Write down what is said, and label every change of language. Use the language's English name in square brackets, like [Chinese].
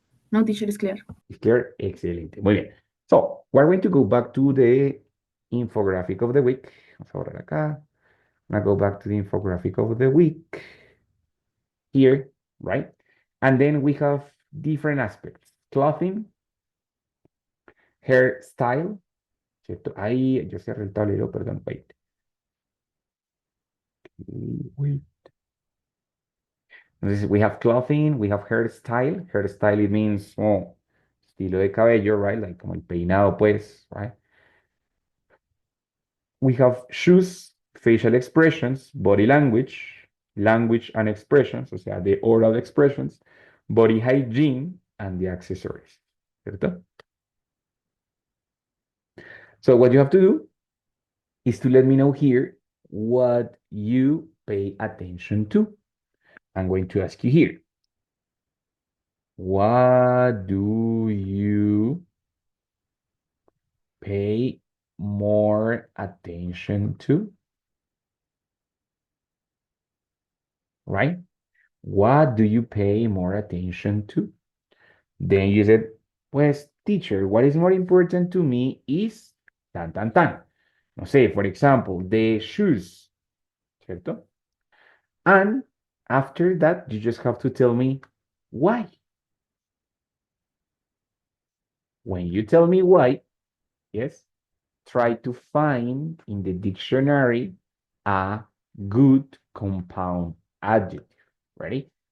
[English] No, teacher, is clear. It's clear? [Spanish] Excelente. Muy bien. [English] So, we're going to go back to the infographic of the week. [Spanish] Vamos a borrar acá. [English] I'm gonna go back to the infographic of the week here, right? And then we have different aspects. Clothing, hairstyle, [Spanish] ¿cierto? Ahí, yo cerré el tablero, perdón, wait. [English] Wait. [Spanish] Entonces, [English] we have clothing, we have hairstyle. Hairstyle, it means, oh, [Spanish] estilo de cabello, [English] right? Like [Spanish] como el peinado, pues, right? [English] We have shoes, facial expressions, body language, language and expressions, [Spanish] o sea, [English] the oral expressions, body hygiene, and the accessories, [Spanish] ¿cierto? [English] So what you have to do is to let me know here what you pay attention to. I'm going to ask you here. What do you pay more attention to? Right? What do you pay more attention to? Then you said, [Spanish] pues, [English] teacher, what is more important to me is tan, tan, tan. [Spanish] No sé, [English] for example, the shoes, [Spanish] ¿cierto? [English] And after that, you just have to tell me why. When you tell me why, yes, try to find in the dictionary a good compound adjective. Ready?